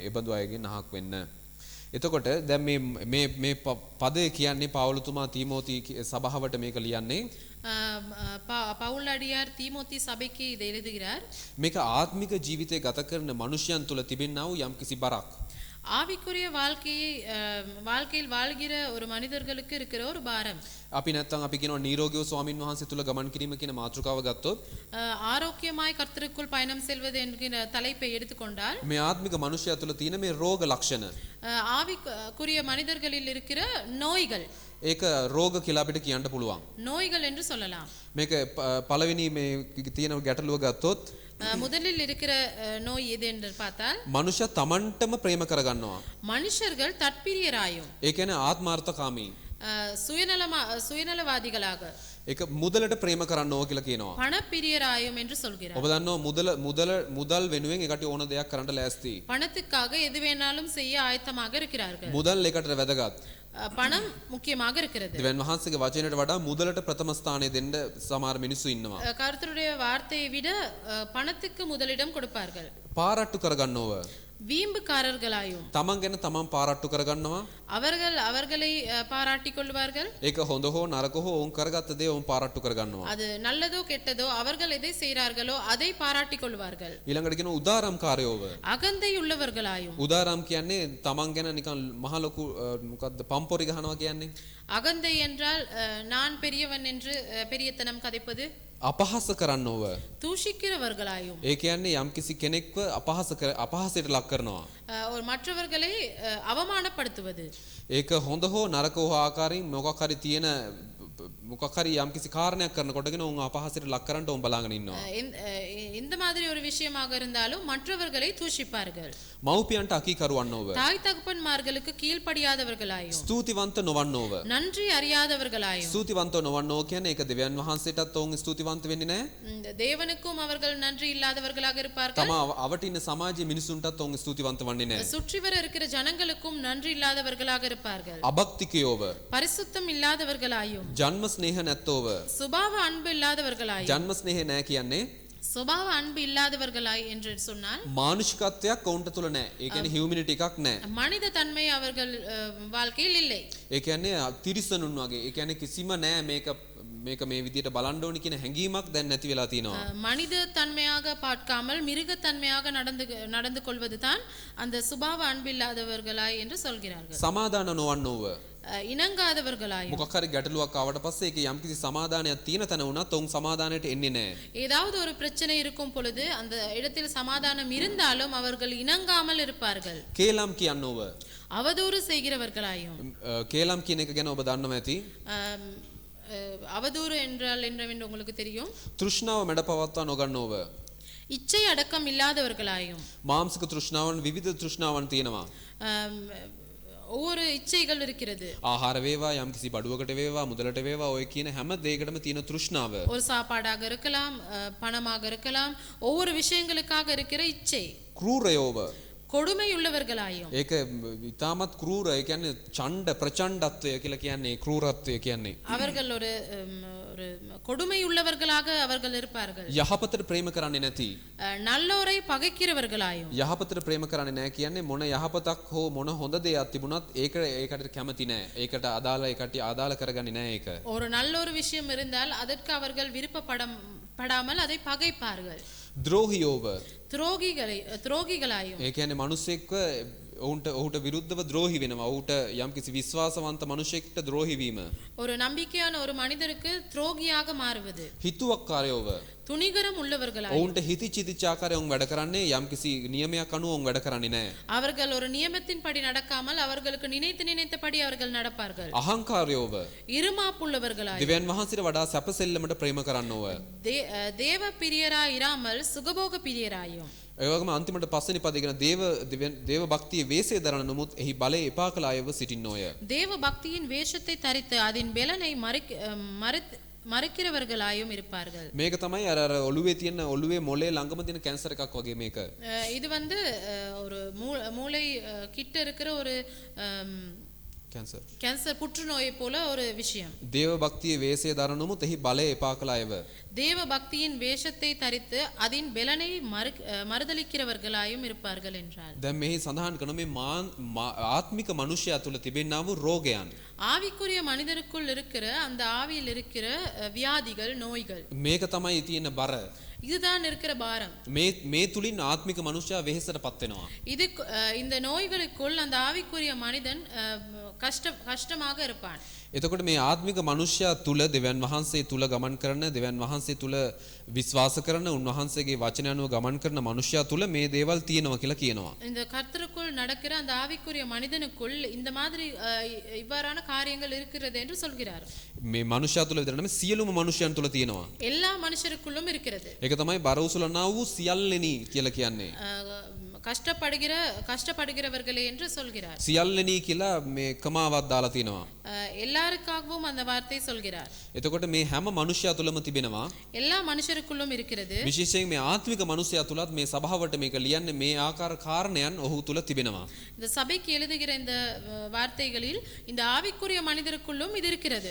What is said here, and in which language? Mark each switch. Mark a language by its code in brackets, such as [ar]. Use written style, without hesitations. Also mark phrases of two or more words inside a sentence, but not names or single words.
[si] එබඳු අයගෙන් අහක් වෙන්න. එතකොට දැන් මේ පදේ කියන්නේ පවුලතුමා තීමෝති සභාවට මේක ලියන්නේ. [ta] பவுல் அடியார் தீமோத்தி சபைக்கு இதை எழுதுகிறார். [si] මේක ආත්මික ජීවිතය ගත කරන මනුෂ්‍යයන් තුළ තිබෙනා වූ යම්කිසි බරක්. [ta] ஆவிக்குரிய வாழ்க்கையில் வாழ்கிற ஒரு மனிதர்களுக்கு இருக்கிற ஒரு பாரம். [si] අපි නැත්තම් අපි කියනවා නිරෝගීව ස්වාමින් වහන්සේ තුල ගමන් කිරීම කියන මාතෘකාව ගත්තොත් [ta] ஆரோக்கியமாய் கர்த்தருக்குள் பயணம் செல்வது என்கிற தலைப்பை எடுத்துக்கொண்டால் [si] මේ ආත්මික මනුෂ්‍යයා තුල තියෙන මේ රෝග ලක්ෂණ [ta] ஆவிக்குரிய மனிதர்களில் இருக்கிற நோய்கள் [si] ඒක රෝග කියලා අපිට කියන්න පුළුවන්. [ta] நோய்கள் என்று சொல்லலாம். [si] මේක පළවෙනි මේ තියෙන ගැටලුව ගත්තොත් [ta] முதலில் இருக்கிற நோய் எது என்று பார்த்தால் [si] මනුෂ්‍ය තමන්ටම ප්‍රේම කරගන්නවා. [ta] மனுஷர்கள் தற்பிரியராயும் [si] ඒ කියන්නේ ආත්මාර්ථකාමී [ta] சுயநலவாதிகளாக [si] ඒක මුදලට ප්‍රේම කරන්නෝ කියලා කියනවා. [ta] பணப்பிரியராயும் என்று சொல்கிறார். [si] ඔබ දන්නවා මුදල් වෙනුවෙන් ඒකට ඕන දෙයක් කරන්න ලෑස්ති. [ta] பணத்துக்காக எது வேணாலும் செய்ய ஆயத்தமாக இருக்கிறார்கள். [si] මුදල් ඒකට වැදගත්. [ta] பணம் முக்கியமாக இருக்கிறது. [si] දෙවියන් වහන්සේගේ වචනයට වඩා මුදලට ප්‍රථම ස්ථානය දෙන්න සමහර මිනිස්සු ඉන්නවා. [ta] கர்த்தருடைய வார்த்தையை விட பணத்துக்கு முதலிடம் கொடுப்பார்கள். [si] පාරට්ටු කරගන්නව. [ta] வீம்புக்காரர்களாயும் [si] තමන් ගැන තමන් පාරට්ටු කරගන්නවා. [ta] அவர்களை பாராட்டிக் கொள்வார்கள். [si] ඒක හොඳ හෝ නරක හෝ ඔවුන් කරගත්ත දේ ඔවුන් පාරට්ටු කරගන්නවා. [ta] அது நல்லதோ கெட்டதோ அவர்கள் எதை செய்கிறார்களோ அதை பாராட்டிக் கொள்வார்கள். [si] ඊළඟට කියන උදාරම්කාරයෝව. [ta] அகந்தை உள்ளவர்களாயும். [si] උදාරම් කියන්නේ තමන් ගැන නිකන් මහ ලොකු මොකද්ද පම්පොරි ගහනවා කියන්නේ. [ta] அகந்தை என்றால் நான் பெரியவன் என்று பெரியத்தனம் கதைப்பது. [si] අපහාස කරන්නව. [ta] தூஷிக்கிறவர்களாயும். [si] ඒ කියන්නේ යම්කිසි කෙනෙක්ව අපහාසයට ලක් කරනවා. [ta] மற்றவர்களை அவமானப்படுத்துவது. [si] ඒක හොඳ හෝ නරක හෝ ආකාරයෙන් මොකක් හරි තියෙන මොකක් හරි යම්කිසි කාරණයක් කරනකොටගෙන උන් අපහාසයට ලක් කරන්න උන් බලාගෙන ඉන්නවා. [ta] இந்த மாதிரி ஒரு விஷயமாக இருந்தாலும் மற்றவர்களை தூஷிப்பார்கள். [si] මව්පියන්ට අකීකරුවන්නව. [ta] தாய் தகப்பன்மார்களுக்கு கீழ்ப்படியாதவர்களாயும். [si] ස්තුතිවන්ත නොවන්නව. [ta] நன்றி அறியாதவர்களாயும். [si] ස්තුතිවන්ත නොවන්නෝ කියන්නේ ඒක දෙවියන් වහන්සේටත් ඔවුන් ස්තුතිවන්ත වෙන්නේ නැහැ. [ta] தேவனுக்கும் அவர்கள் நன்றி இல்லாதவர்களாக இருப்பார்கள். [si] තම අවට ඉන්න සමාජයේ මිනිසුන්ටත් ඔවුන් ස්තුතිවන්ත වන්නේ නැහැ. [ta] சுற்றி வர இருக்கிற ஜனங்களுக்கும் நன்றி இல்லாதவர்களாக இருப்பார்கள். [si] අභක්තිකයෝව. [ta] பரிசுத்தம் இல்லாதவர்களாயும். [si] ජන්ම ස්නේහ නැත්තෝව. [ta] சுபாவ அன்பு இல்லாதவர்களாயும். [si] ජන්ම ස්නේහ නැහැ කියන්නේ [ta] சுபாவ அன்பு இல்லாதவர்களாய் என்று சொன்னால் [si] මානුෂිකත්වයක් ඔවුන්ට තුල නැහැ. ඒ කියන්නේ හියුමැනිටි එකක් නැහැ. [ta] மனித தன்மை அவர்கள் வாழ்க்கையில் இல்லை. [si] ඒ කියන්නේ තිරිසනුන් වගේ. ඒ කියන්නේ කිසිම නැහැ මේක මේ විදියට බලන්න ඕනි කියන හැඟීමක් දැන් නැති වෙලා තියෙනවා. [ta] மனித தன்மையாக பார்க்காமல் மிருக தன்மையாக நடந்து கொள்வதுதான் அந்த சுபாவ அன்பில்லாதவர்களாய் என்று சொல்கிறார்கள். [si] සමාදාන නොවන්නෝව. [ta] இணங்காதவர்களாய். [si] මොකක් හරි ගැටලුවක් ආවට පස්සේ ඒක යම්කිසි සමාදානයක් තියෙන තැන වුණත් ඔවුන් සමාදානයට එන්නේ නැහැ. [ta] ஏதாவது ஒரு பிரச்சனை இருக்கும் பொழுது அந்த இடத்தில் சமாதானம் இருந்தாலும் அவர்கள் இணங்காமல் இருப்பார்கள். [si] කේලම් කියන්නෝව. [ta] அவதூறு செய்கிறவர்களாயும். [si] කේලම් කියන එක ගැන ඔබ දන්නව ඇති. [ta] அவதூறு என்றால் என்னவென்று உங்களுக்கு தெரியும். [si] තෘෂ්ණාව මැඩ පවත්වා නොගන්නෝව. [ta] இச்சை அடக்கம் இல்லாதவர்களாயும். [si] මාංශික තෘෂ්ණාවන් විවිධ තෘෂ්ණාවන් තියෙනවා. [ta] ஒவ்வொரு இச்சைகள் இருக்கிறது. [si] ආහාර වේවා යම්කිසි බඩුවකට වේවා මුදලට වේවා ඔය කියන හැම දෙයකටම තියෙන තෘෂ්ණාව. [ta] ஒரு சாப்பாடாக இருக்கலாம், பணமாக இருக்கலாம், ஒவ்வொரு விஷயங்களுக்காக இருக்கிற இச்சை. [si] ක්‍රූරයෝව. [ta] கொடுமையுள்ளவர்களாயும். [si] ඒක ඉතාමත් ක්‍රූර. ඒ කියන්නේ ඡණ්ඩ ප්‍රචණ්ඩත්වය කියලා කියන්නේ ක්‍රූරත්වය කියන්නේ. [ta] அவர்கள் ஒரு கொடுமையுள்ளவர்களாக அவர்கள் இருப்பார்கள். [si] යහපතට ප්‍රේම කරන්නේ නැති. [ta] நல்லோரை பகைக்கிறவர்களாயும். [si] යහපතට ප්‍රේම කරන්නේ නැහැ කියන්නේ මොන යහපතක් හෝ මොන හොඳ දෙයක් තිබුණත් ඒකට කැමති නැහැ. ඒකට අදාළ ඒකට ආදාළ කරගන්නේ නැහැ ඒක. [ta] ஒரு நல்ல ஒரு விஷயம் இருந்தால் அதற்கு அவர்கள் விருப்பப்படாமல் அதை பகைப்பார்கள். [si] ද්‍රෝහියෝව. [ta] துரோகிகளாயும். [si] ඒ කියන්නේ මිනිස්සෙක්ව ඔහුට විරුද්ධව ද්‍රෝහි වෙනවා. ඔහුට යම්කිසි විශ්වාසවන්ත මිනිසෙක්ට ද්‍රෝහි වීම. [ta] ஒரு நம்பிக்கையான ஒரு மனிதருக்கு துரோகியாக மாறுவது. [si] හිතුවක්කාරයෝව. [ta] துணிகரம் உள்ளவர்களாயும். [si] ඔවුන්ට හිතිචිතිච්ච ආකාරයෙන් වැඩ කරන්නේ යම්කිසි නියමයක් අනුව ඔවුන් වැඩ කරන්නේ නැහැ. [ta] அவர்கள் ஒரு நியமத்தின்படி நடக்காமல் அவர்களுக்கு நினைத்தபடி அவர்கள் நடப்பார்கள். [si] අහංකාරයෝව. [ta] இருமாப்புள்ளவர்களாயும். [si] දෙවියන් වහන්සේට වඩා සැපසෙල්ලමට ප්‍රේම කරන්නෝව. [ta] தேவ பிரியராய் இராமல் சுகபோக பிரியராயும். [si] ඒ වගේම අන්තිමට පස්වෙනි පදේ කියන දේව භක්තිය වේසය දරන නමුත් එහි බලය එපා කළ අයව සිටින්නෝය. [ta] தேவ பக்தியின் வேஷத்தை தரித்து அதன் பெலனை மறைக்கிறவர்களாயும் இருப்பார்கள். [si] මේක තමයි අර ඔළුවේ තියෙන ඔළුවේ මොලේ ළඟම තියෙන කැන්සර් එකක් වගේ මේක. [ta] இது வந்து ஒரு மூளை கிட்ட இருக்கிற ஒரு கேன்சர் புற்றுநோயை போல ஒரு விஷயம். [si] දේව භක්තිය වේසය දරන නමුත් එහි බලය එපා කළ අයව. [ta] தேவ பக்தியின் வேஷத்தை தரித்து அதன் பெலனை மறுதலிக்கிறவர்களாயும் இருப்பார்கள் என்றார். [si] දැන් මෙහි සඳහන් කරන මේ ආත්මික මනුෂ්‍යයා තුල තිබෙනා වූ රෝගයන්. [ta] ஆவிக்குரிய மனிதருக்குள் இருக்கிற அந்த ஆவியில் இருக்கிற வியாதிகள், நோய்கள். [si] මේක තමයි තියෙන බර. [ta] இதுதான் இருக்கிற பாரம். [si] මේ තුලින් ආත්මික මනුෂ්‍යයා වෙහෙසටපත් වෙනවා. [ta] இது இந்த நோய்களுக்குள் அந்த ஆவிக்குரிய மனிதன் கஷ்டமாக இருப்பான். [si] එතකොට මේ ආත්මික මනුෂ්‍යයා තුල දෙවියන් වහන්සේ තුල ගමන් කරන දෙවියන් වහන්සේ තුල විශ්වාස කරන උන්වහන්සේගේ වචන අනුව ගමන් කරන මනුෂ්‍යයා තුල මේ දේවල් තියෙනවා කියලා කියනවා. [ta] இந்த கர்த்தருக்குள் நடக்கிற அந்த ஆவிக்குரிய மனிதனுக்குள் இந்த மாதிரி இவ்வாறான காரியங்கள் இருக்கிறது என்று சொல்கிறார். [si] මේ මනුෂ්‍යයා තුල විතර නෙමෙයි සියලුම මනුෂ්‍යයන් තුල තියෙනවා. [ta] எல்லா மனுஷருக்குள்ளும் இருக்கிறது. [si] ඒක තමයි බර උසුලනා වූ සියල්ලෙනි කියලා කියන්නේ. [ta] கஷ்டப்படுகிறவர்களே என்று சொல்கிறார். [si] සියල්ලෙනි කියලා මේ කමාවක් දාලා තියෙනවා. [ta] எல்லாருக்காகவும் அந்த வார்த்தை சொல்கிறார். [si] එතකොට මේ හැම මනුෂ්‍යයා තුලම තිබෙනවා. [ta] எல்லா மனுஷருக்குள்ளும் இருக்கிறது. [si] විශේෂයෙන් මේ ආත්මික මනුෂ්‍යයා තුලත් මේ සභාවට මේක ලියන්නේ මේ ආකාර කාරණයන් ඔහු තුල තිබෙනවා. [ta] இந்த சபைக்கு எழுதுகிற இந்த வார்த்தைகளில் இந்த ஆவிக்குரிய மனிதருக்குள்ளும் இது இருக்கிறது.